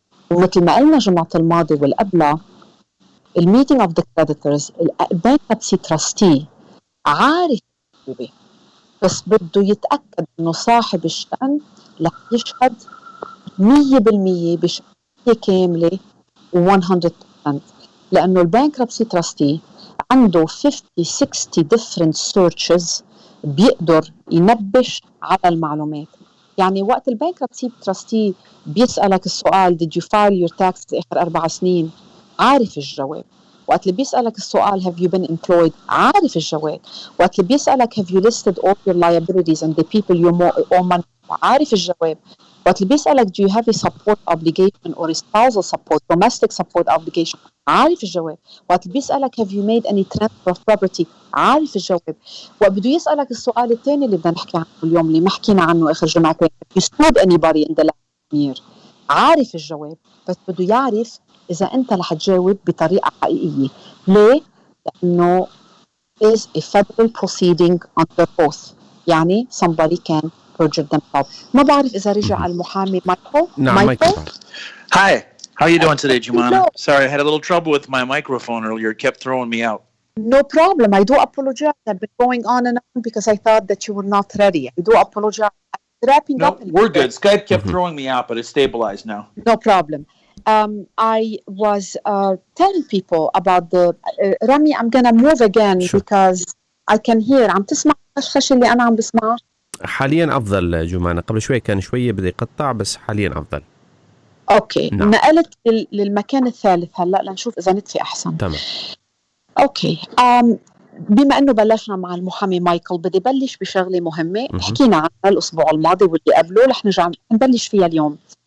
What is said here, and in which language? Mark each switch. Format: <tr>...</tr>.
<ar>ومثل ما قلنا جمعة الماضي والقبلة، الميتينج اوف ذا كريديتورز البانكربسي تراستي عارف بس بده يتأكد إنه صاحب الشأن رح يشهد 100% بشهادة كاملة 100%، لأنه البانكربسي تراستي عنده 50-60</ar> <en>different searches</en> <ar>بيقدر ينبش على المعلومات. يعني وقت البانكربسي تراستي بيسألك السؤال</ar> <en>did you file your taxes</en> <ar>آخر 4 سنين، عارف الجواب. وقت اللي بيسألك السؤال</ar> <en>have you been employed،</en> <ar>عارف الجواب. وقت اللي بيسألك</ar> <en>have you listed all your liabilities and the people you owe money،</en> <ar>عارف الجواب. وقت اللي بيسألك</ar> <en>do you have a support obligation or a spousal support domestic support obligation،</en> <ar>عارف الجواب. وقت اللي بيسألك</ar> <en>have you made any transfer of property،</en> <ar>عارف الجواب. وقت بده يسألك السؤال الثاني اللي بدنا نحكي عنه اليوم اللي ما حكينا عنه آخر جمعتين</ar> <en>have you sued anybody in the last year،</en> <ar>عارف الجواب. بس بده يعرف إذا أنت رح تجاوب بطريقة حقيقية. ليه؟ لأنه</ar> <en>is a federal proceeding under oath،</en> <ar>يعني</ar> <en>somebody can perjure themselves.</en> <ar>ما بعرف إذا رجع المحامي مايكل. نعم مايكل.</ar> <en>Hi, how are you doing today, Joumana? Sorry, I had a little trouble with my microphone earlier. It kept throwing me out. No problem. I do apologize. I've been going on and on because I thought that you were not ready. I do apologize. Wrapping No, up. we're good. Skype kept throwing me out, but it's stabilized now. No problem. I was telling people about the Rami. I'm gonna move again because I can hear.</en> <ar>عم تسمع الخش اللي أنا عم بسمعه؟ حاليا أفضل جمانة، قبل شوي كان شوية بدي يقطع بس حاليا أفضل. أوكي. نعم. نقلت للمكان الثالث هلأ لنشوف إذا نتفي أحسن. تمام. أوكي. بما أنه بلشنا مع المحامي مايكل بدي بلش بشغلة مهمة حكينا عنها الأسبوع الماضي واللي قبله رح نرجع نبلش فيها اليوم.</ar>